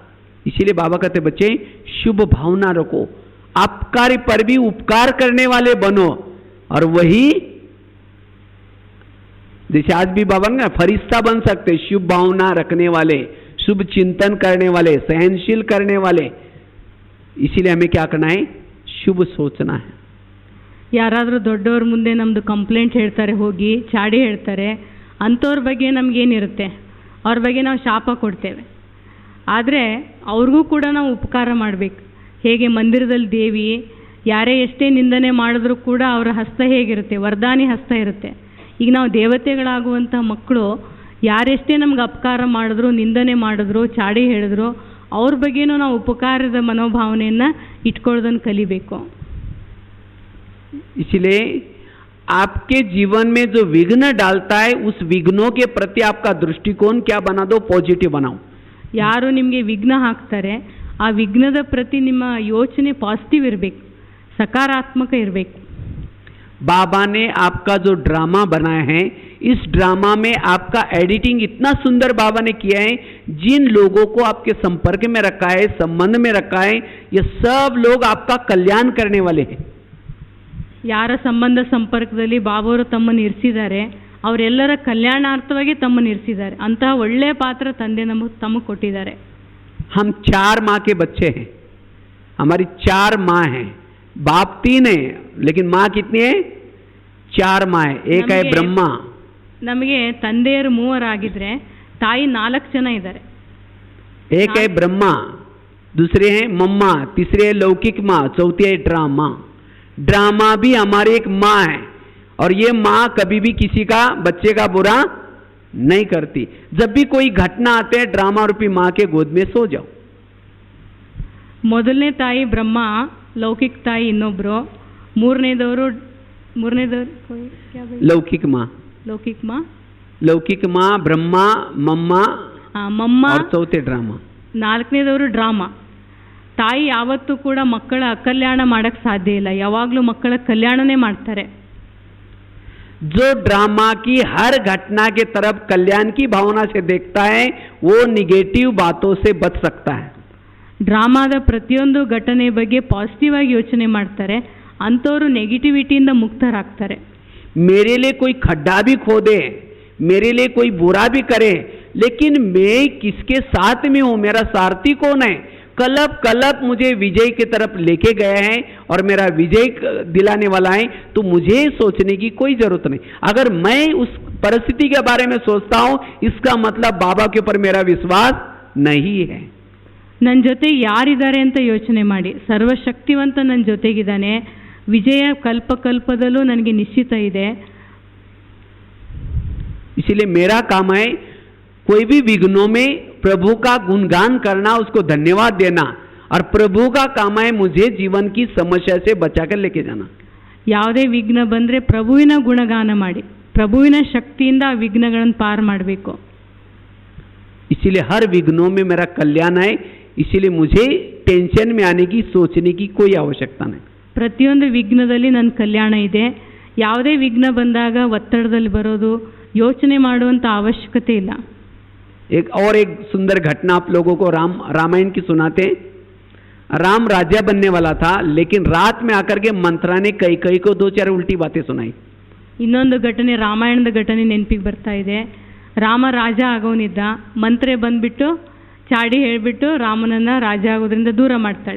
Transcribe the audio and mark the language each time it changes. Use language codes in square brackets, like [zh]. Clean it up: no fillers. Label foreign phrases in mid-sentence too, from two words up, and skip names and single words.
[hi] इसीलिए बाबा कहते बच्चे शुभ भावना रखो, आपकारी पर भी उपकार करने वाले बनो. और वही जैसे आज भी बाबा ना फरिश्ता बन सकते, शुभ भावना रखने वाले, शुभ चिंतन करने वाले, सहनशील करने वाले. इसीलिए हमें क्या करना है? शुभ सोचना है. [kn] ಯಾರಾದರೂ ದೊಡ್ಡವ್ರ ಮುಂದೆ ನಮ್ಮದು ಕಂಪ್ಲೇಂಟ್ ಹೇಳ್ತಾರೆ, ಹೋಗಿ ಚಾಡಿ ಹೇಳ್ತಾರೆ, ಅಂಥವ್ರ ಬಗ್ಗೆ ನಮಗೇನಿರುತ್ತೆ? ಅವ್ರ ಬಗ್ಗೆ ನಾವು ಶಾಪ ಕೊಡ್ತೇವೆ. ಆದರೆ ಅವ್ರಿಗೂ ಕೂಡ ನಾವು ಉಪಕಾರ ಮಾಡಬೇಕು. ಹೇಗೆ ಮಂದಿರದಲ್ಲಿ ದೇವಿ ಯಾರೇ ಎಷ್ಟೇ ನಿಂದನೆ ಮಾಡಿದ್ರೂ ಕೂಡ ಅವರ ಹಸ್ತ ಹೇಗಿರುತ್ತೆ? ವರದಾನಿ ಹಸ್ತ ಇರುತ್ತೆ. ಈಗ ನಾವು ದೇವತೆಗಳಾಗುವಂಥ ಮಕ್ಕಳು ಯಾರೆಷ್ಟೇ ನಮ್ಗೆ ಅಪಕಾರ ಮಾಡಿದ್ರು, ನಿಂದನೆ ಮಾಡಿದ್ರು, ಚಾಡಿ ಹೇಳಿದ್ರು, ಅವ್ರ ಬಗ್ಗೆನೂ ನಾವು ಉಪಕಾರದ ಮನೋಭಾವನೆಯನ್ನು ಇಟ್ಕೊಳ್ಳೋದನ್ನು ಕಲಿಬೇಕು. [hi] इसलिए आपके जीवन में जो विघ्न डालता है उस विघ्नों के प्रति आपका दृष्टिकोण क्या बना दो? पॉजिटिव बनाओ. [kn] ಯಾರು ನಿಮಗೆ ವಿಘ್ನ ಹಾಕ್ತಾರೆ ಆ ವಿಘ್ನದ ಪ್ರತಿ ನಿಮ್ಮ ಯೋಚನೆ ಪಾಸಿಟಿವ್ ಇರಬೇಕು, ಸಕಾರಾತ್ಮಕ ಇರಬೇಕು. [hi] बाबा ने आपका जो ड्रामा बनाया है, इस ड्रामा में आपका एडिटिंग इतना सुंदर बाबा ने किया है। जिन लोगों को आपके संपर्क में रखा है, संबंध में रखा है, ये सब लोग आपका कल्याण करने वाले हैं। [kn] ಯಾರ ಸಂಬಂಧ ಸಂಪರ್ಕದಲ್ಲಿ ಬಾಬಾವರು ತಮ್ಮನ್ನು ಇರಿಸಿದ್ದಾರೆ, ಅವರೆಲ್ಲರ ಕಲ್ಯಾಣಾರ್ಥವಾಗಿ ತಮ್ಮನ್ನು ಇರಿಸಿದ್ದಾರೆ. ಅಂತಹ ಒಳ್ಳೆಯ ಪಾತ್ರ ತಂದೆ ತಮಗೆ ಕೊಟ್ಟಿದ್ದಾರೆ. [hi] हम 4 माँ के बच्चे हैं, हमारी 4 माँ हैं, बाप 3 है, लेकिन माँ कितनी है? 4 माँ है. एक है ब्रह्मा. [kn] ನಮಗೆ ತಂದೆಯರು 3 ಆಗಿದ್ರೆ ತಾಯಿ 4 ಜನ ಇದ್ದಾರೆ. [hi] एक है ब्रह्मा, दूसरे हैं मम्मा, तीसरे है लौकिक माँ, चौथी है ड्रामा. ड्रामा भी हमारी एक माँ है, और ये माँ कभी भी किसी का बच्चे का बुरा नहीं करती. जब भी कोई घटना आते हैं, ड्रामा रूपी माँ के गोद में सो जाओ. [kn] ಮೊದಲನೇ ತಾಯಿ ಬ್ರಹ್ಮ, ಲೌಕಿಕ ತಾಯಿ ಇನ್ನೊಬ್ರು, ಮೂರನೇದವರು [hi] लौकिक माँ, [kn] ಲೌಕಿಕ [hi] माँ ब्रह्मा, मम्मा और चौथे ड्रामा. [kn] 4ನೇದವರು ಡ್ರಾಮಾ. ತಾಯಿ ಯಾವತ್ತೂ ಕೂಡ ಮಕ್ಕಳ ಅಕಲ್ಯಾಣ ಮಾಡಕ್ಕೆ ಸಾಧ್ಯ ಇಲ್ಲ, ಯಾವಾಗಲೂ ಮಕ್ಕಳ ಕಲ್ಯಾಣನೇ ಮಾಡ್ತಾರೆ. [hi] जो ड्रामा की हर घटना के तरफ कल्याण की भावना से देखता है, वो निगेटिव बातों से बच सकता है. [kn] ಡ್ರಾಮಾದ ಪ್ರತಿಯೊಂದು ಘಟನೆ ಬಗ್ಗೆ ಪಾಸಿಟಿವ್ ಆಗಿ ಯೋಚನೆ ಮಾಡ್ತಾರೆ, ಅಂಥವರು ನೆಗೆಟಿವಿಟಿಯಿಂದ ಮುಕ್ತರಾಗ್ತಾರೆ. [hi] मेरे लिए कोई खड्डा भी खोदे, मेरे लिए कोई बुरा भी करे, लेकिन मैं किसके साथ में हूं, मेरा सारथी कौन है, कलप मुझे विजय की तरफ लेके गया है और मेरा विजय दिलाने वाला है, तो मुझे सोचने की कोई जरूरत नहीं. अगर मैं उस परिस्थिति के बारे में सोचता हूं, इसका मतलब बाबा के ऊपर मेरा विश्वास नहीं है. [kn] ನನ್ನ ಜೊತೆ ಯಾರಿದ್ದಾರೆ ಅಂತ ಯೋಚನೆ ಮಾಡಿ. ಸರ್ವಶಕ್ತಿವಂತ ನನ್ನ ಜೊತೆಗಿದ್ದಾನೆ, ವಿಜಯ ಕಲ್ಪದಲ್ಲೂ ನನಗೆ ನಿಶ್ಚಿತ ಇದೆ. [hi] इसलिए मेरा काम है कोई भी विघ्नों में प्रभु का गुणगान करना, उसको धन्यवाद देना, और प्रभु का काम है मुझे जीवन की समस्या से बचाकर लेके जाना. [kn] ಯಾವುದೇ ವಿಘ್ನ ಬಂದರೆ ಪ್ರಭುವಿನ ಗುಣಗಾನ ಮಾಡಿ, ಪ್ರಭುವಿನ ಶಕ್ತಿಯಿಂದ ಆ ವಿಘ್ನಗಳನ್ನು ಪಾರು ಮಾಡಬೇಕು. [hi] इसीलिए हर विघ्नों में मेरा कल्याण है, इसीलिए मुझे टेंशन में आने की, सोचने की कोई आवश्यकता नहीं. [kn] ಪ್ರತಿಯೊಂದು ವಿಘ್ನದಲ್ಲಿ ನನ್ನ ಕಲ್ಯಾಣ ಇದೆ. ಯಾವುದೇ ವಿಘ್ನ ಬಂದಾಗ ಒತ್ತಡದಲ್ಲಿ ಬರೋದು, ಯೋಚನೆ ಮಾಡುವಂಥ ಅವಶ್ಯಕತೆ ಇಲ್ಲ. [hi] एक सुंदर घटना आप लोगों को रामायण की सुनाते. राम राजा बनने वाला था, लेकिन रात में आकर के मंत्रा ने कई को 2-4 उल्टी बातें सुनाई. [kn] ಇನ್ನೊಂದು ಘಟನೆ, ರಾಮಾಯಣದ ಘಟನೆ ನೆನಪಿಗೆ ಬರ್ತಾ ಇದೆ. ರಾಮ ರಾಜ ಆಗೋನಿದ್ದ, ಮಂತ್ರೆ ಬಂದ್ಬಿಟ್ಟು ಚಾಡಿ ಹೇಳಿಬಿಟ್ಟು ರಾಮನನ್ನ ರಾಜ ಆಗೋದ್ರಿಂದ ದೂರ ಮಾಡ್ತಾಳೆ.